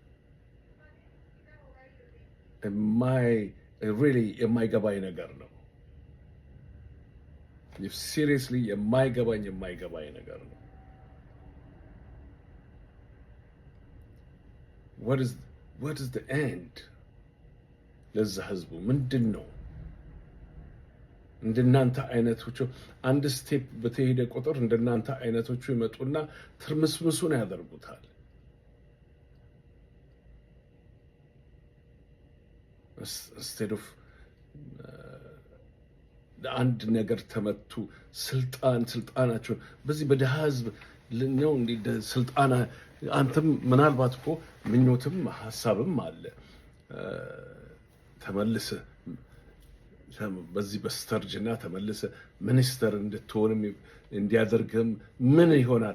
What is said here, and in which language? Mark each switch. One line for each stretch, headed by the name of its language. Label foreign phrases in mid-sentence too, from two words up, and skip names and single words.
Amharic: የማይገባኝ ነገር ነው። ሲሪየስሊ የማይገባኝ ነገር ነው።
English: what is the end?
Amharic: ለዛ ህዝቡ ምንድን ነው? እንደናንተ አይነቶቹ አንድ ስቴፕ በተሄደ ቁጥር እንደናንተ አይነቶቹ ይመጡና ትርምስምሱን ያደርጉታል።
English: instead of
Amharic: አንድ ነገር ተመቱ ስልጣናቸው በዚህ በደሃ ህዝብ ነው እንዴ ስልጣና አንተም ምናልባት እኮ ምኞትም ሐሳብም አለ ተመልሰ በዚህ በስተርጅና ተመልሰ ሚኒስተር እንድትሆንም እንዲያደርግም ምን ይሆናል?